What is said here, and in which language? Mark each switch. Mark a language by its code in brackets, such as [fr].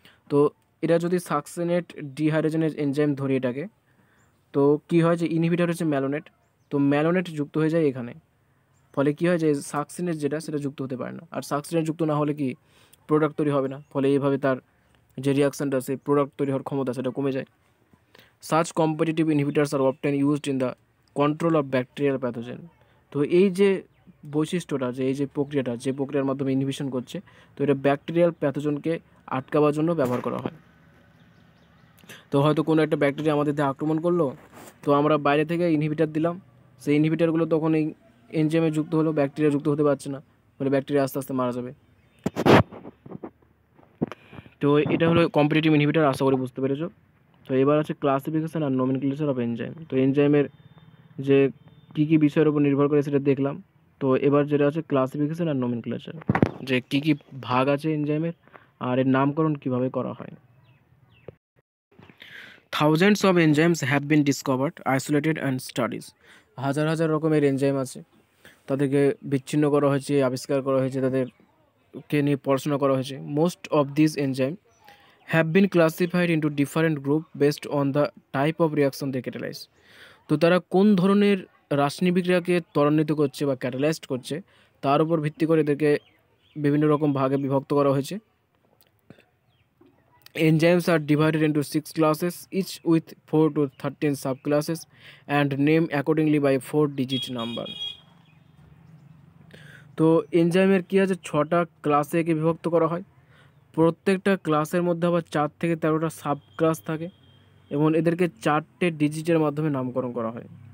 [bn] তো এটা যদি সাকসিনেট ডিহাইড্রোজেনেজ এনজাইম ধরি এটাকে, তো কী হয় যে ইনহিবিটর হচ্ছে ম্যালোনেট, তো ম্যালোনেট যুক্ত হয়ে যায় এখানে, ফলে কী হয় যে সাকসিনেট যেটা সেটা যুক্ত হতে পারে না, আর সাকসিনেট যুক্ত না হলে কি প্রোডাক্ট তৈরি হবে না, ফলে এইভাবে তার যে রিয়াকশানটা সেই প্রোডাক্ট তৈরি হওয়ার ক্ষমতা সেটা কমে যায়। [en] Such competitive inhibitors are often used in the control of bacterial pathogen. [bn] তো এই যে বৈশিষ্ট্যটা, যে এই যে প্রক্রিয়াটা, যে প্রক্রিয়ার মাধ্যমে ইনহিবিশন করছে, তো এটা ব্যাকটেরিয়াল প্যাথোজনকে আটকাবার জন্য ব্যবহার করা হয়। তো হয়তো কোনো একটা ব্যাকটেরিয়া আমাদের দেহে আক্রমণ করলো, তো আমরা বাইরে থেকে ইনহিবিটার দিলাম, সেই ইনহিবিটারগুলো তখন এই এনজাইমে যুক্ত হলো, ব্যাকটেরিয়া যুক্ত হতে পারছে না, ফলে ব্যাকটেরিয়া আস্তে আস্তে মারা যাবে। তো এটা হলো কম্পিটিটিভ ইনহিবিটার, আশা করি বুঝতে পেরেছো। তো এবার আছে classification আর nomenclature of enzyme. তো এনজাইমের যে কী কী বিষয়ের উপর নির্ভর করে সেটা দেখলাম। তো এবার যেটা আছে ক্লাসিফিকেশন আর নমেনক্লেচার, যে কী কী ভাগ আছে এনজাইমের আর এর নামকরণ কীভাবে করা হয়। [en] Thousands of enzymes have been discovered, isolated and studies. [bn] হাজার হাজার রকমের এনজাইম আছে, তাদেরকে বিচ্ছিন্ন করা হয়েছে, আবিষ্কার করা হয়েছে, তাদেরকে নিয়ে পড়াশোনা করা হয়েছে। [en] Most of this enzyme have been classified into different group based on the type of reaction they catalyze. [bn] তো তারা কোন ধরনের রাসায়নিক বিক্রিয়াকে ত্বরান্বিত করছে বা ক্যাটালাইজড করছে তার উপর ভিত্তি করে এদেরকে বিভিন্ন রকম ভাগে বিভক্ত করা হয়েছে। [en] Enzymes are divided into 6 classes, each with 4 to 13 subclasses and named accordingly by 4-digit number. [bn] তো এনজাইমের কী আছে, 6টা ক্লাসে একে বিভক্ত করা হয়। প্রত্যেকটা ক্লাসের মধ্যে আবার 4 থেকে 13টা সাব ক্লাস থাকে এবং এদেরকে 4টে ডিজিটের মাধ্যমে নামকরণ করা হয়।